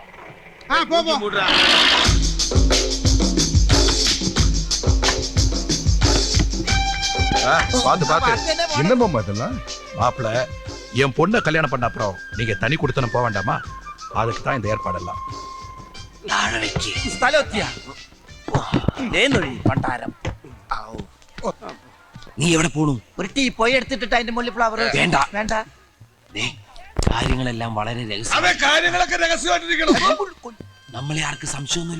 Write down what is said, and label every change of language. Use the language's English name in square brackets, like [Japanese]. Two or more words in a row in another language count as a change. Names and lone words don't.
[Tamil] போ போ. பாத்து என்னம்மா இதெல்லாம்? மாப்பிள, என் பொண்ணை கல்யாணம் பண்ண அப்புறம் நீங்க தனி கொடுத்தன போக வேண்டாமா? அதுக்கு தான் இந்த ஏற்பாடெல்லாம். [Malayalam] നീ എവിടെ പോണു? ഒരു ടീ പോയി എടുത്തിട്ട് അതിന്റെ മുകളിൽ ഫ്ലവർ വേണ്ട വേണ്ട. കാര്യങ്ങളെല്ലാം വളരെ അതെ, കാര്യങ്ങളൊക്കെ രഹസ്യമായിട്ടിരിക്കണം. നമ്മളെ ആർക്ക് സംശയമൊന്നുമില്ല.